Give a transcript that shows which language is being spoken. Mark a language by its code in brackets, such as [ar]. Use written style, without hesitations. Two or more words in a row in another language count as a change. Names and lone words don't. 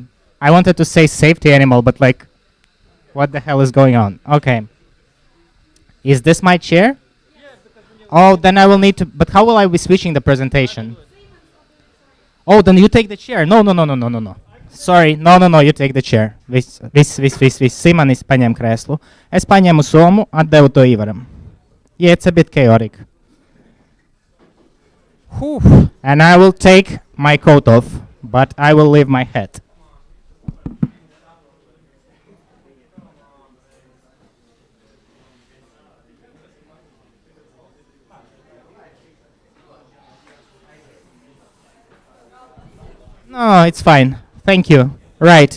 [en] I wanted to say safety animal, but like, what the hell is going on? Okay. Is this my chair? Yes, oh, then I will need to... But how will I be switching the presentation? Oh, then you take the chair. No. Sorry, no, you take the chair. [lv] Viss. Simonis paņem krēslu. Es paņemu somu, atdevu to Ivaram. [en] Yeah, it's a bit chaotic. Whew. And I will take my coat off, but I will leave my hat. No, it's fine. Thank you. Right.